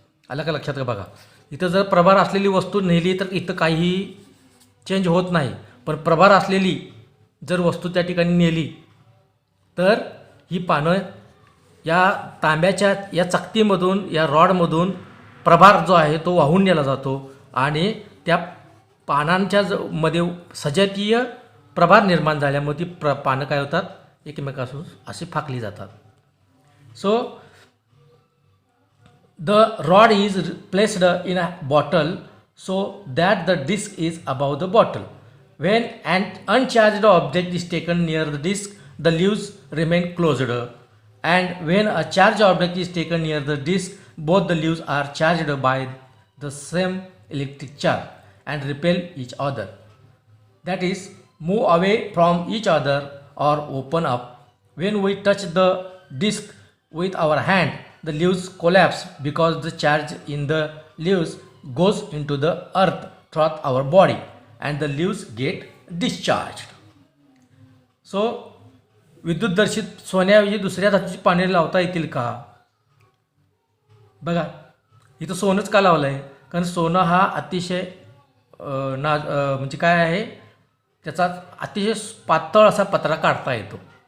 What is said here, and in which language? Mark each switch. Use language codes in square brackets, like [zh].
[mr] आलं का लक्षात? का बघा, इथं जर प्रभार असलेली वस्तू नेली तर इथं काहीही चेंज होत नाही, पण प्रभार असलेली जर वस्तू त्या ठिकाणी नेली तर ही पानं या तांब्याच्या या चकतीमधून, या रॉडमधून प्रभार जो आहे तो वाहून नेला जातो आणि त्या पानांच्या मध्ये सजातीय प्रभार निर्माण झाल्यामुळे ती पानं काय होतात, एकमेकापासून अशी फाकली जातात. [en] So the rod is placed in a bottle so that the disc is above the bottle. When an uncharged object is taken near the disc, the leaves remain closed, and when a charged object is taken near the disc, both the leaves are charged by the same electric charge and repel each other. That is, move away from each other or open up. When we touch the disc with our hand, the leaves collapse because the charge in the leaves goes into the earth throughout our body and the leaves get discharged. [mr] So विद्युतदर्शित सोन्याऐवजी दुसऱ्या धातूची पाने लावता येतील का? बघा, इथं सोनंच का लावलं आहे? कारण सोनं हा अतिशय म्हणजे काय आहे, त्याचा अतिशय पातळ असा पत्रा काढता येतो.